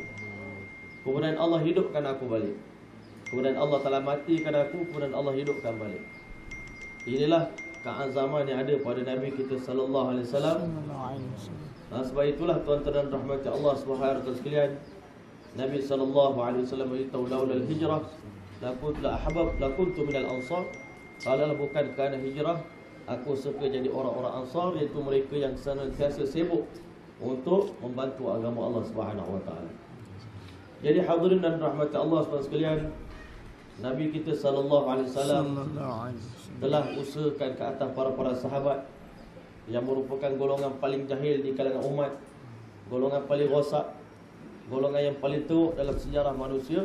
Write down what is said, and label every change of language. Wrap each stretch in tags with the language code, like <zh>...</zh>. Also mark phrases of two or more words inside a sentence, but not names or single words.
<ms>Kemudian Allah hidupkan aku balik. Kemudian Allah telah matikan aku, kemudian Allah hidupkan balik. Inilah keazaman yang ada pada Nabi kita</ms> <ar>صلى الله عليه وسلم.</ar> <ms>Sebab itulah tuan-tuan dan rahmat Allah</ms> <ar>سبحانه وتعالى</ar> <ms>sekalian, Nabi</ms> <ar>صلى الله عليه وسلم</ar> <ms>beritahu</ms> <ar>لولا الهجرة لا أحبب لا كنت من الأنصار.</ar> <ms>Kalau bukan kerana hijrah, aku suka jadi orang-orang Ansar, iaitu mereka yang senantiasa sibuk untuk membantu agama Allah</ms> <ar>سبحانه وتعالى.</ar> <ms>Jadi hadirin dan rahmat Allah subhanahu sekalian, Nabi kita</ms> <ar>صلى الله عليه وسلم</ar> <ms>telah usahakan ke atas para sahabat yang merupakan golongan paling jahil di kalangan umat, golongan paling rosak, golongan yang paling teruk dalam sejarah manusia.</ms>